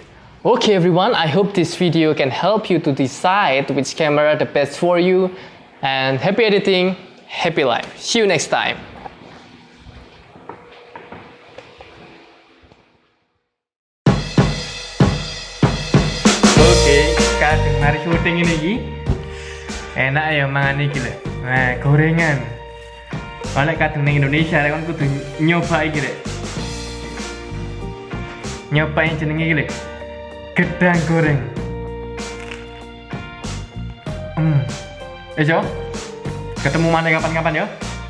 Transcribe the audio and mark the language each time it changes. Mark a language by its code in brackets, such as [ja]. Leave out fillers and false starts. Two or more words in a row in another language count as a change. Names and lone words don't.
[en] Okay everyone, I hope this video can help you to decide which camera the best for you. And happy editing, happy life. See you next time. [id] Oke, kadang mari syuting ini lagi. [jv] Enak ya mangan iki lho. Nah, gorengan. Oleh kadang ning Indonesia kan kudu nyoba iki lho. Nyobain jenenge iki lho. Gedang goreng. Yo, ketemu mana kapan-kapan ya?